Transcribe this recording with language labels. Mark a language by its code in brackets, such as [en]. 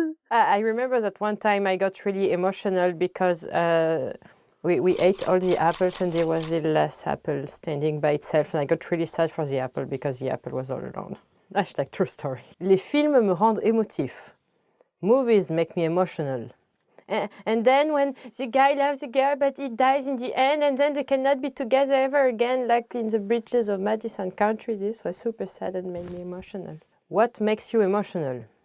[en] I remember that one time I got really emotional because we ate all the apples and there was the last apple standing by itself and I got really sad for the apple because the apple was all alone. Hashtag true story. [fr] Les films me rendent émotif. [en] Movies make me emotional. And then when the guy loves the girl but he dies in the end and then they cannot be together ever again like in the Bridges of Madison County, this was super sad and made me emotional. What makes you emotional?